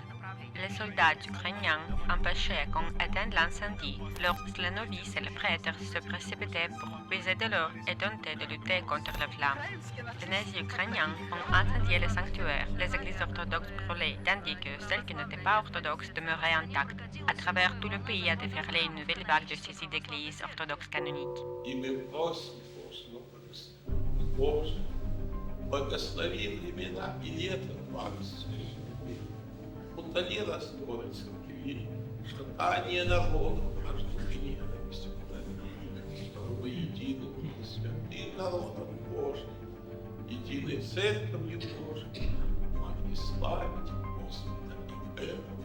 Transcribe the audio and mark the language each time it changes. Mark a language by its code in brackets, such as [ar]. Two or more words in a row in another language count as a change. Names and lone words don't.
[fr] Les soldats ukrainiens empêchaient qu'on éteigne l'incendie lorsque les novices et les prêtres se précipitaient pour puiser de l'eau et tenter de lutter contre les flammes. Les nazis ukrainiens ont incendié les sanctuaires, les églises orthodoxes brûlées, tandis que celles qui n'étaient pas orthodoxes demeuraient intactes. À travers tout le pays a déferlé une nouvelle vague de saisies d'églises orthodoxes canoniques. [ru] Утоли раздоры церкви, шатание народов, рождение ненависти чтобы единым и святым народом Божьим, единой церковью Божьей, могли славить Господа и Бога.